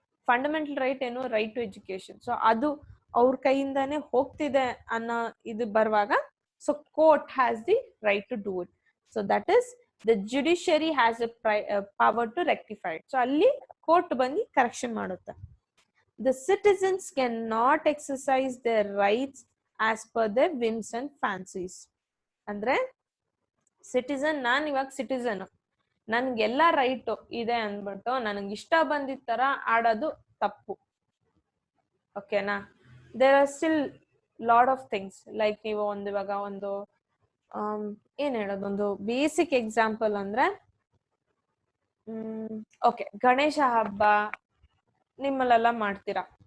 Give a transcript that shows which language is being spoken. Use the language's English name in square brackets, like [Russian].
[Kannada] Fundamental right ಏನು, right to education. So ಅದು ಅವ್ರ ಕೈಯಿಂದಾನೇ ಹೋಗ್ತಿದೆ ಅನ್ನೋ ಇದು ಬರುವಾಗ, so [English] Court has the right to do it. So that is the judiciary has a power to rectify it. [Kannada] So ಅಲ್ಲಿ court ಬಂದು ಕರೆಕ್ಷನ್ ಮಾಡುತ್ತೆ. [English] The citizens cannot exercise their rights as per their whims and fancies. [Kannada] ಅಂದ್ರೆ citizen, ನಾನು ಇವಾಗ citizen, ನನ್ಗೆಲ್ಲ right ಇದೆ ಅಂದ್ಬಿಟ್ಟು ನನಗೆ ಇಷ್ಟ ಬಂದಿದ್ದ ತರ ಆಡೋದು ತಪ್ಪು. ಓಕೆನಾ? [English] There are still lot of things. [Kannada] Like ನೀವು ಇವಾಗ ಒಂದು ಏನ್ ಹೇಳೋದು, ಒಂದು ಬೇಸಿಕ್ ಎಕ್ಸಾಂಪಲ್ ಅಂದ್ರೆ ಓಕೆ, ಗಣೇಶ ಹಬ್ಬ ನಿಮ್ಮಲ್ಲೆಲ್ಲ ಮಾಡ್ತೀರಾ.